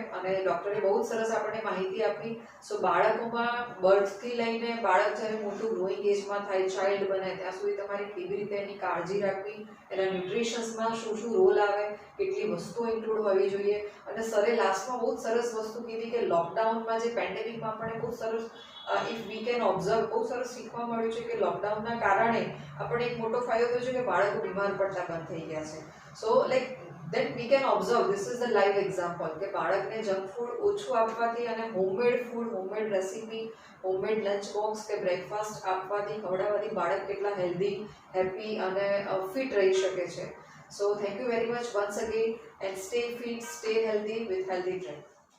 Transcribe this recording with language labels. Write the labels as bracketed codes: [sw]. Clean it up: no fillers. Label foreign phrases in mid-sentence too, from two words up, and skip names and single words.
[gu] અને ડૉક્ટરે બહુ જ સરસ આપણને માહિતી આપી. સો બાળકોમાં બર્થથી લઈને બાળક જ્યારે મોટું ગ્રોઈંગ એજમાં થાય, ચાઇલ્ડ બને, ત્યાં સુધી તમારે કેવી રીતે એની કાળજી રાખવી, એના ન્યુટ્રિશન્સમાં શું શું રોલ આવે, કેટલી વસ્તુઓ ઇન્ક્લુડ હોવી જોઈએ. અને સરે લાસ્ટમાં બહુ જ સરસ વસ્તુ કીધી કે લોકડાઉનમાં જે પેન્ડેમિકમાં આપણને બહુ સરસ [en] if we can observe, [gu] બહુ સરસ શીખવા મળ્યું છે કે લોકડાઉનના કારણે આપણને એક મોટો ફાયદો થયો છે કે બાળકો બીમાર પડતા બંધ થઈ ગયા છે. [en] so like then we can observe, this is the live example, [gu] કે બાળકને [en] junk food [gu] ઓછું આપવાથી અને [en] homemade food, homemade recipe, homemade lunch box [gu] કે બ્રેકફાસ્ટ આપવાથી, ખવડાવવાથી બાળક કેટલા [en] healthy, happy [gu] અને ફિટ રહી શકે છે. [en] so thank you very much once again and stay fit, stay healthy with Healthy Trek.